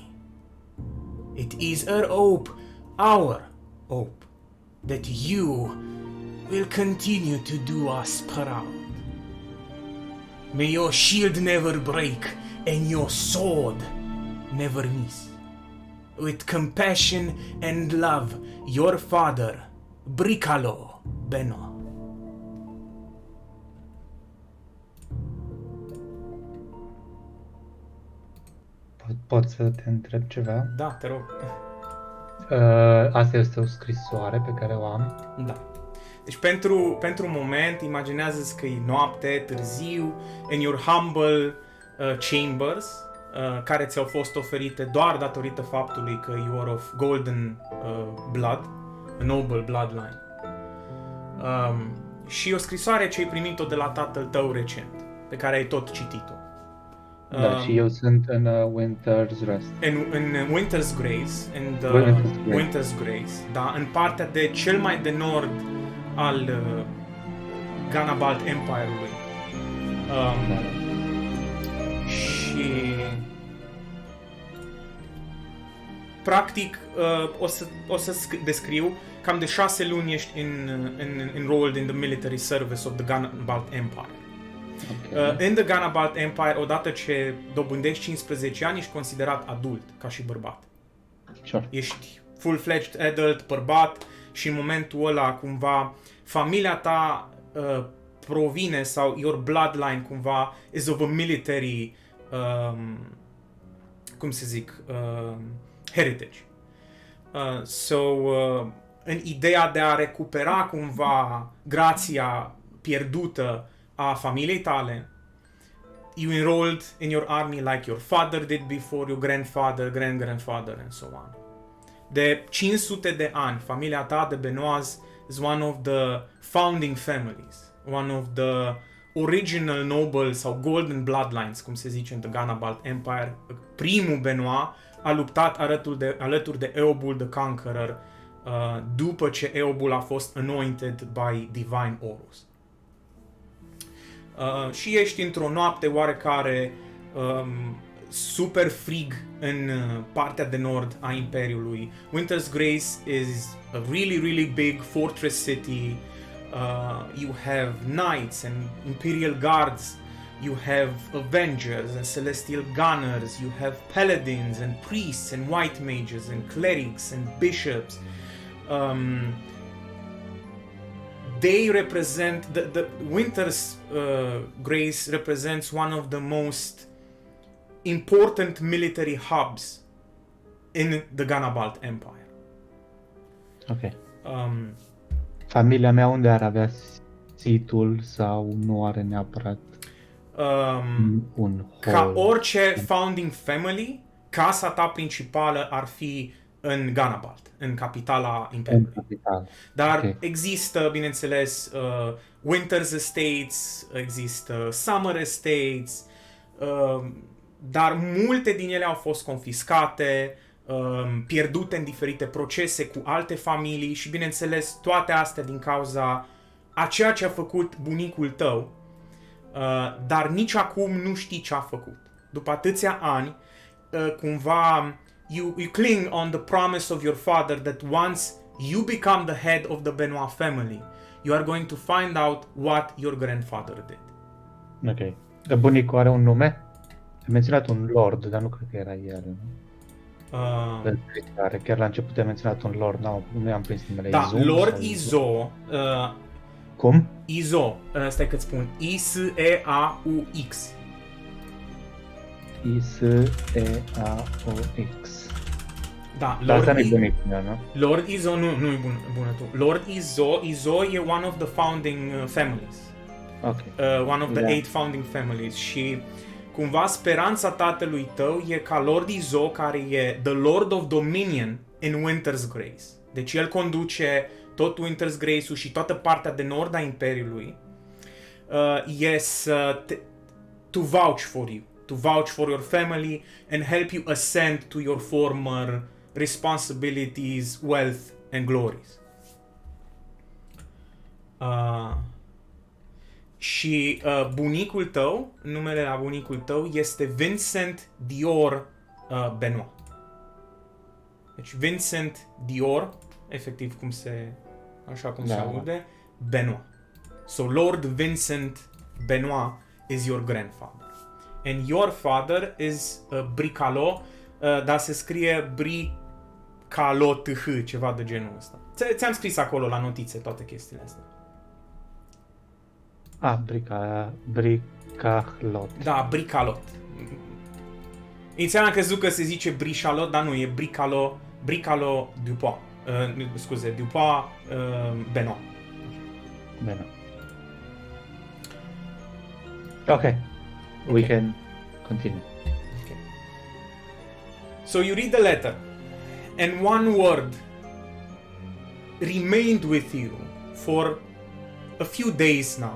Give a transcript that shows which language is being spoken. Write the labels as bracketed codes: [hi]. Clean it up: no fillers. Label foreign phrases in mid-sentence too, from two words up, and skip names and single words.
[en] It is her hope, our hope, that you will continue to do us proud. May your shield never break and your sword never miss. With compassion and love, your father, Bricalo Benoit. [ro] Pot să te întreb ceva? Da, te rog. Asta este o scrisoare pe care o am. Da. Deci pentru moment, imaginează-ți că e noapte, târziu, [en] in your humble chambers, [ro] care ți-au fost oferite doar datorită faptului că [en] you are of golden blood, a noble bloodline. [ro] Și o scrisoare ce ai primit-o de la tatăl tău recent, pe care ai tot citit-o. Da, și eu sunt în Winter's Rest. În Winter's Grace, Winter's Grace, da, în partea de cel mai de nord al Ganabalt Empire-ului. Și practic o să descriu cam de 6 luni ești [en] enrolled in the military service of the Ganabalt Empire. [ro] Okay. [en] In the Ganabalt Empire, [ro] odată ce dobândești 15 ani, ești considerat adult, ca și bărbat. Sure. Ești [en] full-fledged adult, [ro] bărbat, și în momentul ăla, cumva, familia ta provine, sau [en] your bloodline, [ro] cumva, [en] is of a military, [ro] cum să zic, heritage. În ideea de a recupera, cumva, grația pierdută a familiei tale, [en] you enrolled in your army like your father did before, your grandfather, grand-grandfather, and so on. [ro] De 500 de ani, familia ta de Benoist [en] is one of the founding families, one of the original noble sau golden bloodlines, [ro] cum se zice în [en] The Ganabalt Empire. [ro] Primul Benoit a luptat alături de Eobul the Conqueror după ce Eobul a fost [en] anointed by Divine Horus. [ro] Și ești într-o noapte oarecare super frig în partea de nord a Imperiului. [en] Winter's Grace is a really big fortress city. You have knights and Imperial Guards. You have Avengers and Celestial Gunners. You have Paladins and Priests and White Mages and Clerics and Bishops. They represent the Winter's Grace represents one of the most important military hubs in the Ganabalt Empire. Ok. [ro] Familia mea unde ar avea situl sau nu are neapărat un hall? Ca orice founding family, casa ta principală ar fi în Ganabalt, în capitala Imperiului. Dar okay. Există, bineînțeles, Winter's Estates, există Summer Estates, dar multe din ele au fost confiscate, pierdute în diferite procese cu alte familii și, bineînțeles, toate astea din cauza a ceea ce a făcut bunicul tău, dar nici acum nu știi ce a făcut. După atâția ani, cumva, [en] you cling on the promise of your father that once you become the head of the Benoit family, you are going to find out what your grandfather did. [ro] Ok. Bunicul are un nume? Ai menționat un lord, dar nu cred că era el. Chiar la început ai menționat un lord, nu i-am prins numele. Da, Izo, Lord Izo. Cum? Izo, stai că-ți spun, I-S-E-A-U-X. L-O-R-D-I-S-E-A-O-X. Da, Dar asta Lord, nu-i bunicul meu, nu? Lord Izo nu e bună tu. [en] Lord Izo e one of the founding families. Ok. One of the [ro] Da. 8 [en] founding families [ro] și cumva speranța tatălui tău e ca Lord Izo, care e [en] the Lord of Dominion in Winter's Grace. [ro] Deci el conduce tot Winter's Grace-ul și toată partea de nord a Imperiului. [en] To vouch for you, to vouch for your family and help you ascend to your former responsibilities, wealth and glories. [ro] Și bunicul tău, numele la bunicul tău este Vincent Dior Benoit. Deci Vincent Dior, efectiv așa cum se aude, Benoit. [en] So Lord Vincent Benoit is your grandfather. And your father is Bricalo, [ro] dar se scrie Bricalot, ceva de genul ăsta. Ți-am scris acolo la notițe toate chestiile astea. Bricalot. Da, Bricalot. Inițial am crezut că se zice Bricalot, dar nu, e Bricalo Dupont. Scuze, Dupont Benoit. Benoit. Okay. [en] We can continue. Okay. So you read the letter, and one word remained with you for a few days now.